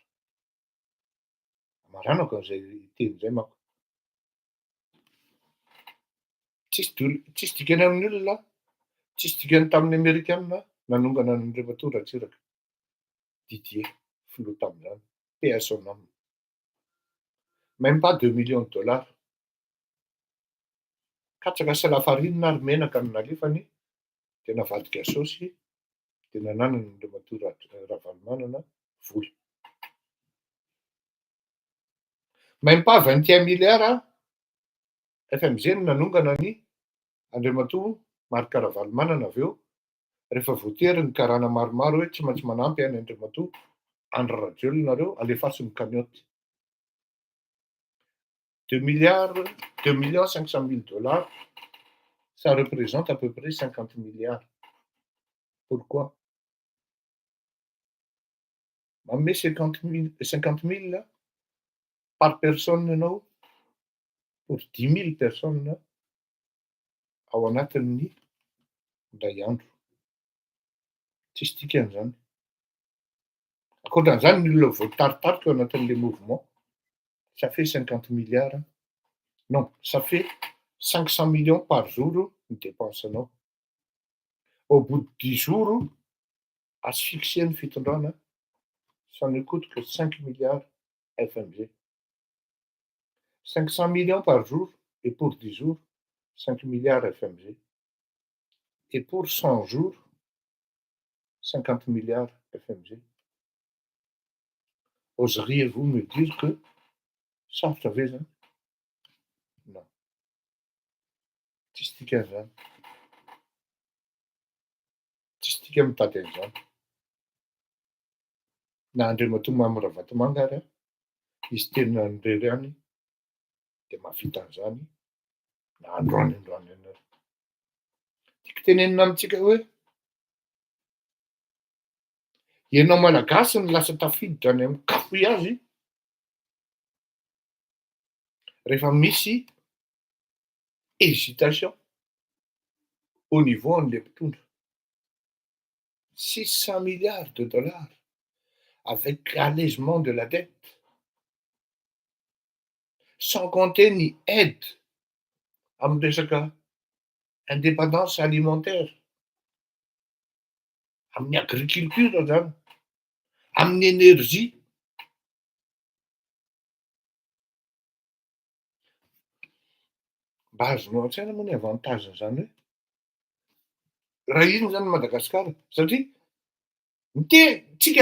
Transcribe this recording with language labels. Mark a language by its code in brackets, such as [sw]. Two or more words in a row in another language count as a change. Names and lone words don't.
[mg] Maranako an'izay teny izay manko. Tsisy dikany amin'ny olona, tsisy dikany tamin'ny Amerikanina nanongana an'Andriamatoa Ratsiraka. Didier filoha tamin'izany. [fr] Paix à son âme. Même pas $2,000,000. [mg] Katsaka sy lafarinina ary menaka no nalefany dia navadika saosy dia nananana Andriamatoa Ravalomanana vola. [fr] Même pas [mg] 21 milliards FMZ no nanongana ny Andriamatoa Marc Ravalomanana avy eo rehefa voatery ny karana maromaro hoe tsy maintsy manampy any Andriamatoa Andry nareo alefaso ny kanioty. [fr] $2,500,000, ça représente à peu près 50 milliards. [mg] Pourquoi? Manome 50 000 [fr] par personne [mg] ianao [fr] pour 10 000 personnes [mg] ao anatin'ny iray andro. Tsisy dikan'izany. Ankoatran'izany ny olona voataritarika ao anatin'ilay mouvement, [fr] ça fait 50 milliards. Non, ça fait 500 millions par jour [mg] ny dépensenao. [fr] Au bout de 10 jours, [mg] asphyxie ny fitondrana, [fr] ça ne coûte que 5 milliards FMG. 500 millions par jour et pour 10 jours, 5 milliards FMG. Et pour 100 jours, 50 milliards FMG. Oseriez-vous me dire que ça, vous savez, hein? Non. [mg] Tsisy dikan'izany. Tsisy dika mitady an'izany. Na Andriamatoa Mamora Vatomanga ary izy tena nirery any dia mahavita an'izany na androany ary. Tiako tenenina amintsika hoe ianao malagasy no lasa tafiditra any amin'ny cafouillage rehefa misy [fr] hésitation au niveau [mg] an'le mpitondra [fr] 600 milliards de dollars avec allègement de la dette, sans compter ni aide [mg] amin'ny resaka [fr] indépendance alimentaire, amin'ny agriculture zany, amin'ny énergie. [mg] Mba azonao an-tsaina moa ny avantage zany hoe raha iny zany Madagasikara satria tsika